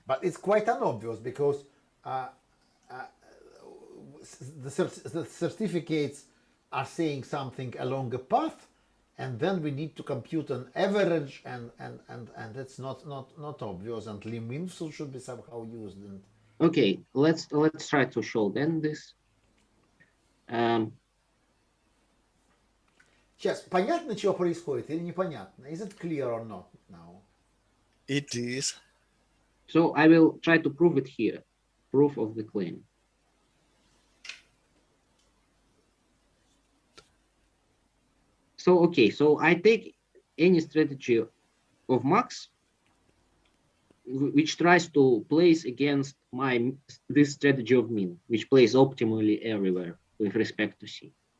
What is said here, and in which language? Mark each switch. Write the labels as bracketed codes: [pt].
[en] But it's quite unobvious because the certificates are saying something along a path, and then we need to compute an average, and it's not obvious, and lim-infs should be somehow used. And okay, let's try to show then this. [ru] Сейчас понятно, что происходит, или непонятно? [en] Is it clear or not now? It is. So I will try to prove it here. Proof of the claim. So okay, so I take any strategy of max which tries to place against this strategy of min, which plays optimally everywhere with respect to C.